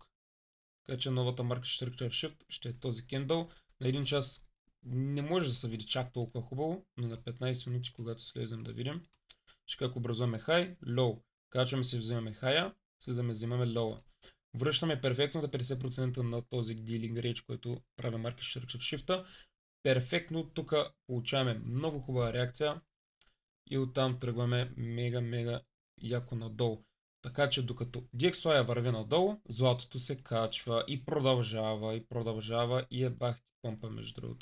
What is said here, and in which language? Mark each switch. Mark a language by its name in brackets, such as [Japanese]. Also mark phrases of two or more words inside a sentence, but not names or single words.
[Bulgarian] Така че новата [English] Market Structure Shift [Bulgarian] ще е този кендъл. На 1 час не може да се види чак толкова хубаво, но на 15 минути, когато слезем да видим, ще как образуваме [English] high, low. [Bulgarian] Качваме се, вземаме high, слизаме, вземаме low. Връщаме перфектно на 50% на този [English] dealing range, [Bulgarian] който прави [English] Market Structure Shift. [Bulgarian] Перфектно тук получаваме много хубава реакция и оттам тръгваме мега яко надолу. Така че докато DXY върви надолу, златото се качва и продължава и е бах ти помпа между другото.